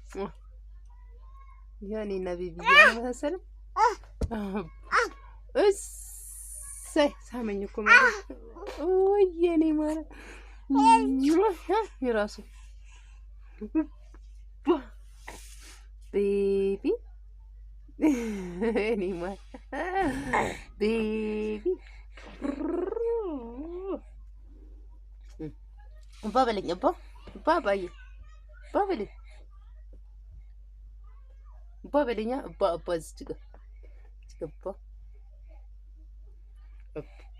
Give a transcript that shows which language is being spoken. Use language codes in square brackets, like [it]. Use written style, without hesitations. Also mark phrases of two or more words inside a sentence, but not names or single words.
[am] ያኔ ነቢይ መሰለኝ። እሰይ ሳመኝ እኮ ማለት ወይ የኔ ማለት የራሱ ቤቢ እኔ ማለት ቤቢ እባ በለኝ እባ ባዬ እባ በለኝ እባ በለኛ እባ እዚች ጋ እባ